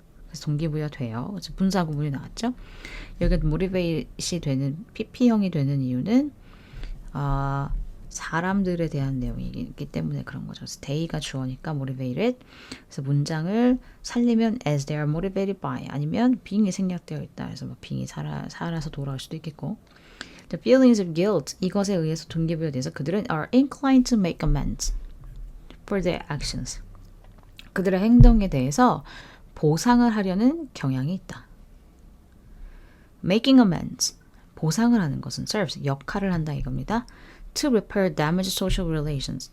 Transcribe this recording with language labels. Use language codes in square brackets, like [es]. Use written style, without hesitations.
[ko] 그래서 동기부여돼요. 그래서 분사 구문이 나왔죠. 여기 motivate이 되는 PP형이 되는 이유는 사람들에 대한 내용이기 때문에 그런 거죠. 그래서 they가 주어니까 motivated. 그래서 문장을 살리면 [en] as they are motivated by, [ko] 아니면 being이 생략되어 있다. 그래서 뭐 being이 살아서 돌아올 수도 있겠고. [en] The feelings of guilt, [ko] 이것에 의해서 동기부여돼서 그들은 [en] are inclined to make amends for their actions. [ko] 그들의 행동에 대해서 보상을 하려는 경향이 있다. [en] Making amends, [ko] 보상을 하는 것은 serves, 역할을 한다 이겁니다. [en] To repair damaged social relations.